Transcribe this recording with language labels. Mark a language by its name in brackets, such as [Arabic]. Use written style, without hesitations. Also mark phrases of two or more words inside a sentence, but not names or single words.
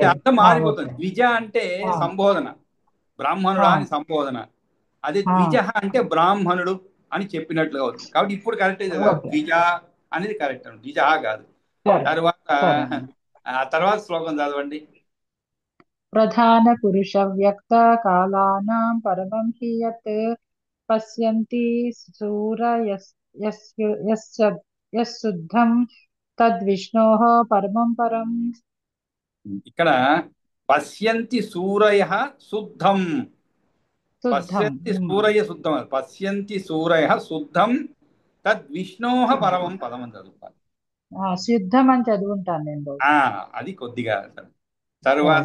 [Telugu] అంటే అర్థం ఓకే మారిపోతుంది. ద్విజ అంటే ఆ, సంబోధన, ఆ, బ్రాహ్మణుడా అని సంబోధన. అదే ఆ, ద్విజ అంటే బ్రాహ్మణుడు అని చెప్పినట్లుగా అవుతుంది. కాబట్టి ఇప్పుడు కరెక్టే చదివారు. ఓకే ద్విజ అనేది కరెక్ట్, ద్విజ కాదు. సరే తరువాత సరే అండి ఆ తర్వాత శ్లోకం చదవండి. [Sanskrit] प्रधानपुरुषव्यक्तकालानां परमं हि यत् पश्यन्ति यस्शुद्धं तद्विष्णोः परमं परम्। [Telugu] ఇక్కడ [Sanskrit] పశ్యంతి సూరయ శుద్ధం. शुद्धं పశ్యంతి సూరయ శుద్ధం, పశ్యంతి సూరయ శుద్ధం తద్విష్ణోహ పరమం పదం [Telugu] అని చదువుతారు. శుద్ధం అని చదువుంటాను నేను రోజు. ఆ అది కొద్దిగా తరువాత